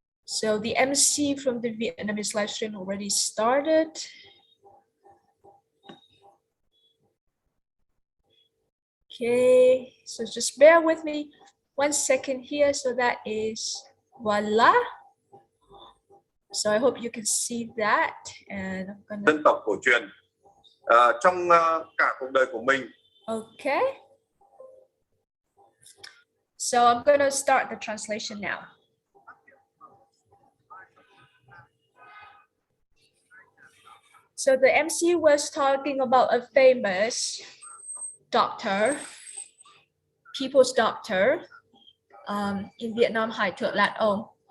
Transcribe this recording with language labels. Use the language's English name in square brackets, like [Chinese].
[English] So the MC from the Vietnamese live stream already started. Okay, so just bear with me 1 second here. So that is voila. So I hope you can see that. And I'm gonna... [Vietnamese] Dân tộc cổ truyền trong cả cuộc đời của mình. [English] Okay. So I'm gonna start the translation now. So the MC was talking about a famous doctor, people's doctor in Vietnam, Hai Thượng Lạt Ông.